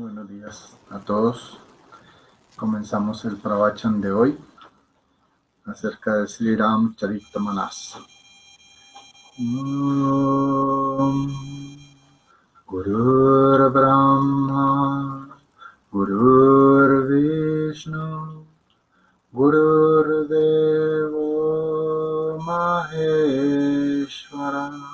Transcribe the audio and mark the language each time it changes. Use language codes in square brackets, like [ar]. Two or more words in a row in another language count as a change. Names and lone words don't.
[es] días a todos. Comenzamos el pravachan de hoy acerca de Sri Ram Charitamanas. [sa] Gurur Brahma, Gurur Vishnu, Gurur Devo Maheshwara,